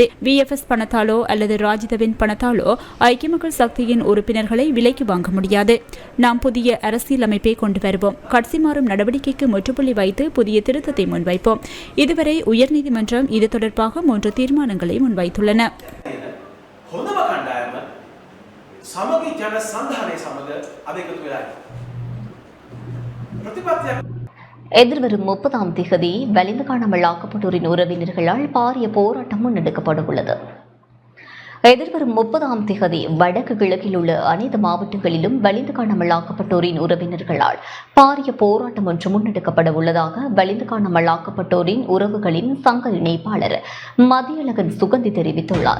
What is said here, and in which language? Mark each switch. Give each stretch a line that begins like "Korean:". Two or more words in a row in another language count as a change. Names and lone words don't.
Tamil: VFS பணத்தாலோ அல்லது ராஜிதவின் பணத்தாலோ ஐக்கிய மக்கள் சக்தியின் உறுப்பினர்களை விலைக்கு வாங்க முடியாது. நாம் புதிய அரசியலமைப்பை கொண்டு வருவோம். கட்சி மாறும் நடவடிக்கைக்கு முற்றுப்புள்ளி வைத்து புதிய திருத்தத்தை முன்வைப்போம். இதுவரை உயர்நீதிமன்றம் இது தொடர்பாக 3 தீர்மானங்களை முன்வைத்துள்ளன.
Sinhala: සමගි ජන සන්ධානය සමග අද එකතු වෙලා ප්‍රතිපත්තියක්
Tamil: எதிர்வரும் 30ஆம் தேதி வலிந்து காணாமல் ஆக்கப்பட்டோரின் உறவினர்களால் பாரிய போராட்டம் முன்னெடுக்கப்பட உள்ளது. எதிர்வரும் 30ஆம் தேதி வடக்கு கிழக்கில் உள்ள அனைத்து மாவட்டங்களிலும் வலிந்து காணாமல் ஆக்கப்பட்டோரின் உறவினர்களால் பாரிய போராட்டம் ஒன்று முன்னெடுக்கப்பட உள்ளதாக வலிந்து காணாமல் ஆக்கப்பட்டோரின் உறவுகளின் சங்க இணைப்பாளர் மதியழகன் சுகந்தி தெரிவித்துள்ளார்.